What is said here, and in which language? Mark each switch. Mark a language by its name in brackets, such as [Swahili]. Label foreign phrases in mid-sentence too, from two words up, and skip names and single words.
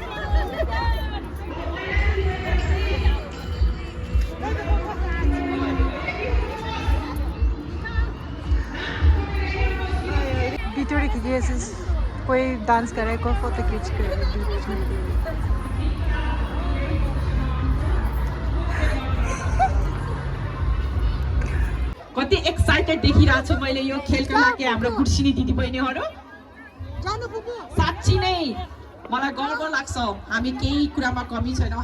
[Hindi] वीडियो खींचे कोई डांस करे कोई फोटो खींच कर [Nepali] कति एक्साइटेड देखिरहेको छु मैले यो खेलको लागि हाम्रो गुर्सिनी दिदीबहिनीहरू। साँच्ची नै मलाई गर्व लाग्छ हामी केही कुरामा कमी छैनौँ।